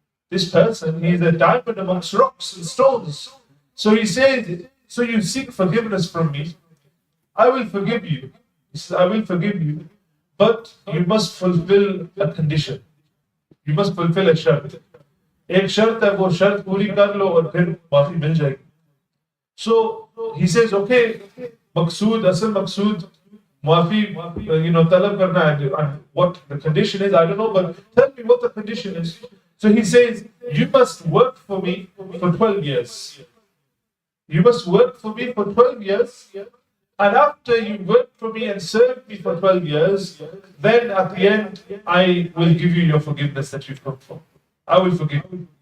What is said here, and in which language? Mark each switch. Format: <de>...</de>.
<en>This person, he is a diamond amongst rocks and stones. So he says, so you seek forgiveness from me, I will forgive you. He says, I will forgive you, but you must fulfill a condition. You must fulfill a shart.</en> <hi>एक शर्त है, वो शर्त पूरी कर लो और फिर माफी मिल जाएगी.</hi> <en>So he says, okay,</en> <hi>मकसूद, असल मकसूद माफी, तलब करना है.</hi> <en>And what the condition is, I don't know, but tell me what the condition is. So he says, you must work for me for 12 years. You must work for me for 12 years. And after you work for me and serve me for 12 years, then at the end, I will give you your forgiveness that you've come for. I will forgive you.</en>